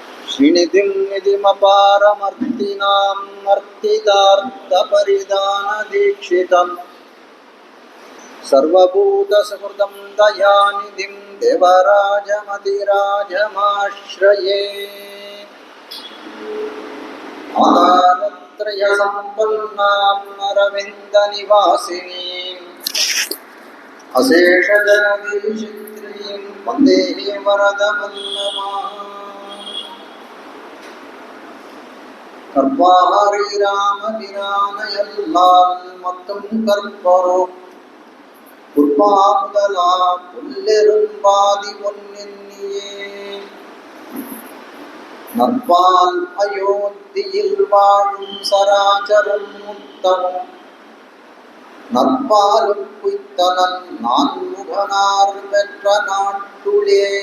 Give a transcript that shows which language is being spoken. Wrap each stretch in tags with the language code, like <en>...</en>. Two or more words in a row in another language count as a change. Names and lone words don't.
<sa>श्रीनिधिं निधिमपारमर्तिनाम् अर्तितार्थपरिदानदीक्षितम् सर्वभूतसुहृदं दयानिधिं देवराजमतिराजमाश्रये। आधारत्रयसम्पन्नाम् अरविन्दनिवासिनीम् अशेषजगदीशित्रीं वन्दे वरदवल्लभाम्।</sa> <ta>கர்வாரி ராமபிரானையல்லால் மட்டும் கற்பரோ குர்பாமுதலா புல்லெரும்பாதி பொன்னெண்ணியே நற்பால் அயோத்தியில் வாழும் சராச்சரம் முத்தமும் நற்பாலும் குய்த்தனன் நான்முகனார் பெற்ற நாட்டுளே</ta>